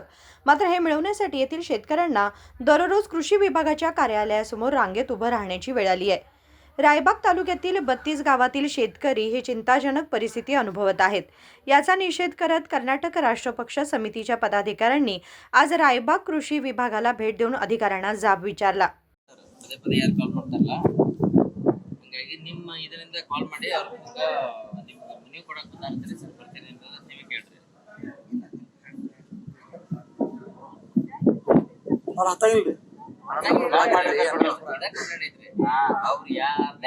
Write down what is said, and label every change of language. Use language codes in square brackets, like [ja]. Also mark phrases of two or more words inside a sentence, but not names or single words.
[mr] मात्र हे मिळवण्यासाठी येथील शेतकऱ्यांना दररोज कृषी विभागाच्या कार्यालयासमोर रांगेत उभं राहण्याची वेळ आली आहे. रायबाग तालुक्यातील 32 गावातील शेतकरी ही चिंताजनक परिस्थिती अनुभवत आहेत. याचा निषेध करत कर्नाटक राष्ट्र पक्ष समितीच्या पदाधिकाऱ्यांनी आज रायबाग कृषी विभागाला भेट देऊन अधिकाऱ्यांना जाब विचारला. [kn] ಪದೇ ಪದೇ ಯಾರು ಕಾಲ್ ಮಾಡ್ತಾರಲ್ಲ ಹಂಗಾಗಿ ನಿಮ್ಮ ಇದರಿಂದ ಕಾಲ್ ಮಾಡಿ ಅವ್ರಿಗೆ ನಿಮ್ಮ ನೀವು ಕೊಡಕ್ಕೆ ಬಂದಾರ್ತೀರಿ ಸರ್ ಬರ್ತೀನಿ ಅಂತ ನೀವೇ ಕೇಳ್ರಿ ಅವ್ರು ಹತ್ತಾಗಿಲ್ರಿ ಅವ್ರು ಯಾರೇ